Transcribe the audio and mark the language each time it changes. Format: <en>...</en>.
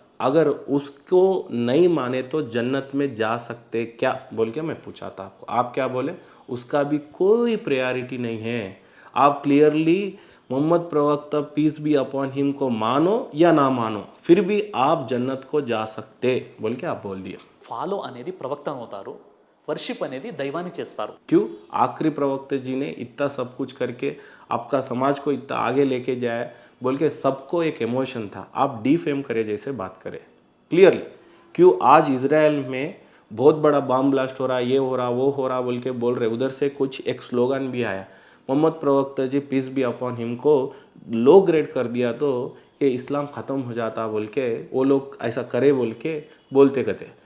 <hi>अगर उसको नहीं माने तो जन्नत में जा सकते क्या बोल के मैं पूछा था आपको, आप क्या बोले? उसका भी कोई प्रायोरिटी नहीं है। आप क्लियरली मोहम्मद प्रवक्ता पीस बी अपॉन हिम को मानो या ना मानो, फिर भी आप जन्नत को जा सकते बोल के आप बोल दिए।</hi> <te>ఫాలో అనేది ప్రవక్తను అవుతారు, వర్షిప్ అనేది దైవాన్ని చేస్తారు.</te> <hi>क्यों? आखिरी प्रवक्ता जी ने इतना सब कुछ करके आपका समाज को इतना आगे लेके जाए बोल के सबको एक इमोशन था, आप डिफेम करे जैसे बात करें क्लियरली। क्यों? आज इसराइल में बहुत बड़ा बम ब्लास्ट हो रहा, ये हो रहा, वो हो रहा बोल के बोल रहे, उधर से कुछ एक स्लोगन भी आया, मोहम्मद प्रवक्ता जी पीस बी अपॉन हिम को लो ग्रेड कर दिया तो ये इस्लाम ख़त्म हो जाता बोल के वो लोग ऐसा करे बोल के बोलते कहते।</hi>